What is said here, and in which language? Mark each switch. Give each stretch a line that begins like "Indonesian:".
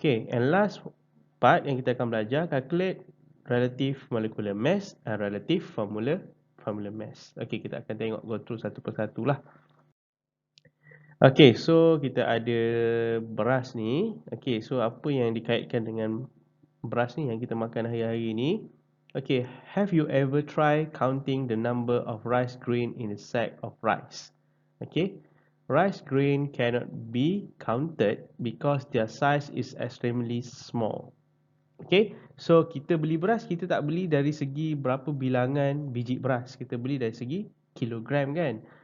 English: And last part
Malay: yang kita akan belajar,
English: calculate relative molecular mass and relative formula mass.
Malay: Kita akan tengok
English: go through
Malay: satu persatu lah. So kita ada beras ni. So apa yang dikaitkan dengan beras ni yang kita makan hari-hari ni?
English: Have you ever try counting the number of rice grain in a sack of rice? Rice grain cannot be counted because their size is extremely small.
Malay: So kita beli beras, kita tak beli dari segi berapa bilangan biji beras, kita beli dari segi kilogram kan.